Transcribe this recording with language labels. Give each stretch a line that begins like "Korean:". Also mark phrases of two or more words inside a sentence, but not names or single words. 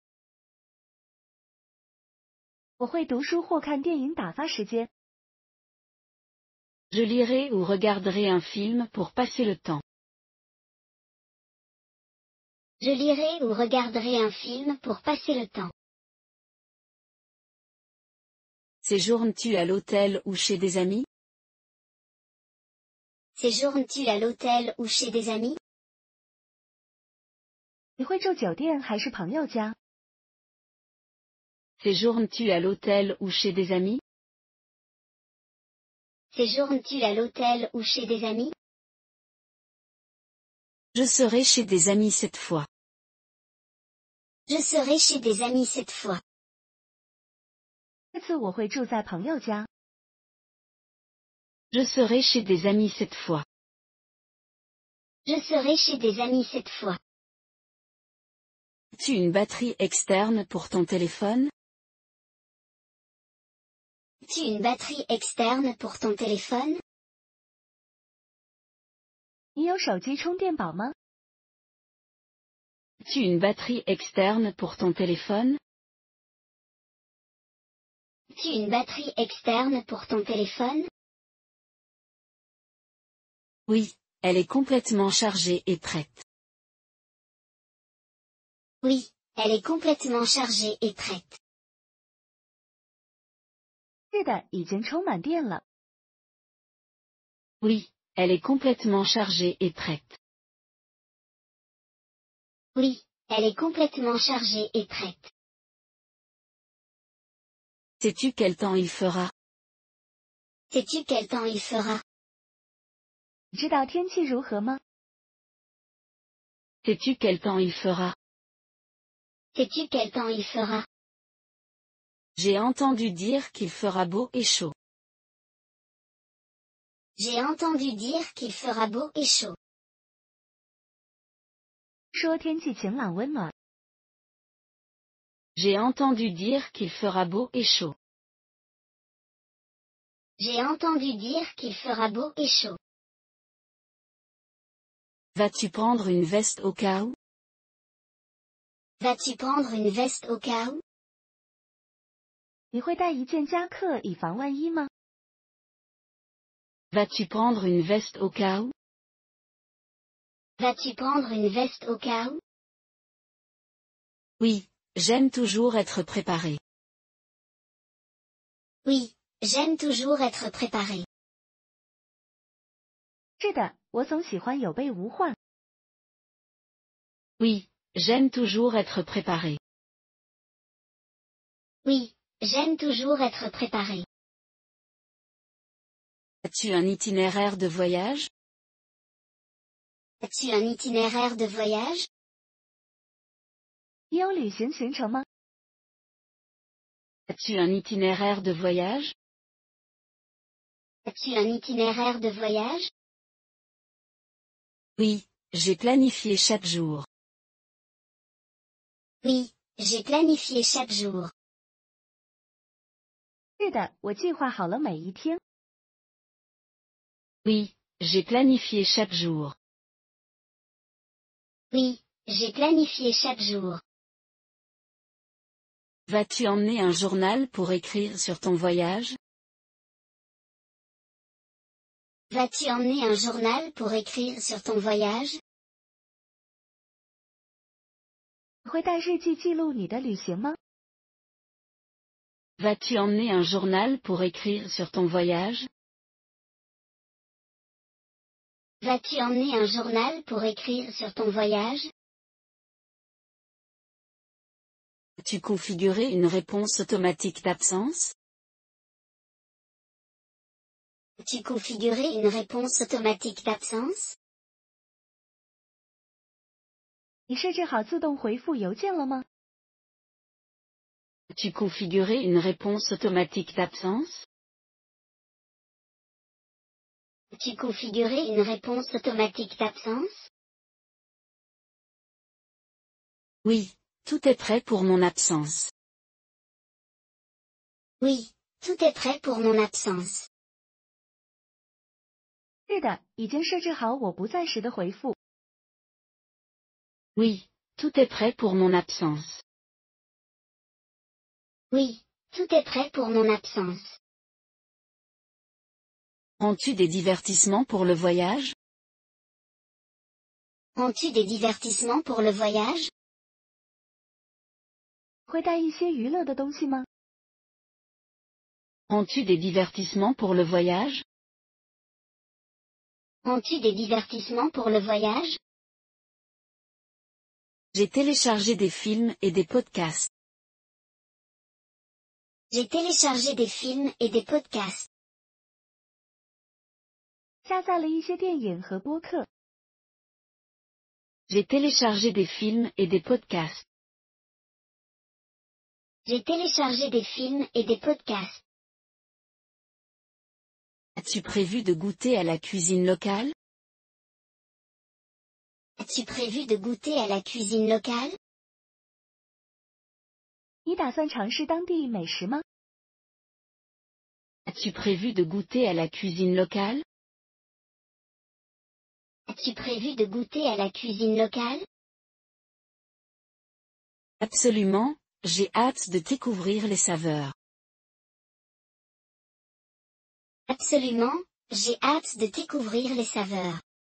Chinese: 我会读书或看电影打发时间。
French: Je lirai ou regarderai un film pour passer le temps. Je lirai ou regarderai un film pour passer le temps. Séjournes-tu à l'hôtel ou chez des amis? Séjournes-tu à l'hôtel ou chez des amis?
Chinese: 你会住酒店还是朋友家？
French: Séjournes-tu à l'hôtel ou chez des amis? Séjournes-tu à l'hôtel ou chez des amis? Je serai chez des amis cette fois. Je serai chez des amis cette fois.
Chinese: 这次我会住在朋友家。
French: Je serai chez des amis cette fois. Je serai chez des amis cette fois. As-tu une batterie externe pour ton téléphone? As-tu une batterie externe pour ton téléphone?
Chinese: 你有手机充电宝吗？
French: As-tu une batterie externe pour ton téléphone? As-tu une batterie externe pour ton téléphone? Oui, elle est complètement chargée et prête. Oui, elle est complètement chargée et prête.
Chinese: 是的，已经充满电了。
French: Oui, elle est complètement chargée et prête. Oui, elle est complètement chargée et prête. Sais-tu quel temps il fera? Sais-tu quel temps il fera?
Chinese: 你知道天气如何吗？
French: Sais-tu quel temps il fera? Sais-tu quel temps il fera? J'ai entendu dire qu'il fera beau et chaud. J'ai entendu dire qu'il fera beau et chaud.
Chinese: 说天气晴朗温暖。
French: J'ai entendu dire qu'il fera beau et chaud. J'ai entendu dire qu'il fera beau et chaud. Vas-tu prendre une veste au cas où? Vas-tu prendre une veste au cas où?
Chinese: 你会带一件夹克以防万一吗？
French: Vas-tu prendre une veste au cas où? Vas-tu prendre une veste au cas où? Oui, j'aime toujours être préparé. Oui, j'aime toujours être préparé.
Chinese: 是的，我总喜欢有备无患。
French: Oui, j'aime toujours être préparé. Oui, j'aime toujours être préparé. As-tu un itinéraire de voyage? As-tu un itinéraire de voyage?
Chinese: 你有旅行行程吗？
French: As-tu un itinéraire de voyage? As-tu un itinéraire de voyage? Oui, j'ai planifié chaque jour. Oui, j'ai planifié chaque jour.
Chinese: 是的，我计划好了每一天。
French: Oui, j'ai planifié chaque jour. Oui, j'ai planifié chaque jour. Vas-tu emmener un journal pour écrire sur ton voyage? Vas-tu emmener un journal pour écrire sur ton voyage?
Chinese: 你会带日记记录你的旅行吗？
French: Vas-tu emmener un journal pour écrire sur ton voyage? Vas-tu emmener un journal pour écrire sur ton voyage? As-tu configuré une réponse automatique d'absence? As-tu configuré une réponse automatique d'absence?
Chinese: 你设置好自动回复邮件了吗？
French: As-tu configuré une réponse automatique d'absence? As-tu configuré une réponse automatique d'absence? Oui, tout est prêt pour mon absence. Oui, tout est prêt pour mon absence.
Chinese: 是的，已经设置好我不在时的回复。
French: Oui, tout est prêt pour mon absence. Oui, tout est prêt pour mon absence. Prends-tu des divertissements pour le voyage? Prends-tu des divertissements pour le voyage?
Chinese: 会带一些娱乐的东西吗？
French: Prends-tu des divertissements pour le voyage? Prends-tu des divertissements pour le voyage? J'ai téléchargé des films et des podcasts. J'ai téléchargé des films et des podcasts.
Chinese: 下载了一些电影和播客。
French: J'ai téléchargé des films et des podcasts. J'ai téléchargé des films et des podcasts. As-tu prévu de goûter à la cuisine locale? As-tu prévu de goûter à la cuisine locale?
Chinese: 你打算尝试当地美食吗？
French: As-tu prévu de goûter à la cuisine locale? As-tu prévu de goûter à la cuisine locale? Absolument, j'ai hâte de découvrir les saveurs. Absolument, j'ai hâte de découvrir les saveurs.